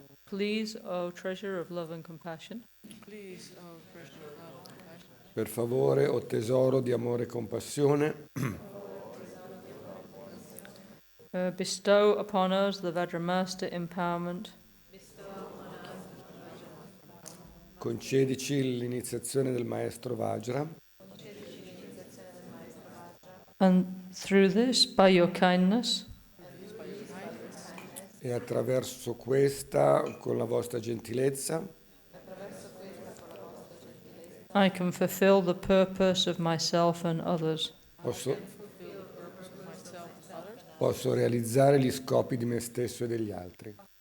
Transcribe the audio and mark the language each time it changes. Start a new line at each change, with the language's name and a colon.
English: Please, O treasure of love and compassion, Please, O treasure of love and compassion,
Italian: Per favore, o tesoro di amore e compassione,
English: bestow upon us the Vajramaster empowerment,
Italian: concedici l'iniziazione del maestro Vajra
English: and through this, by your kindness,
Italian: e attraverso questa, con la vostra gentilezza,
English: I can fulfill the purpose of myself and others.
Italian: posso,
English: fulfill the purpose of myself and others.
Italian: posso realizzare gli scopi di me stesso e degli altri.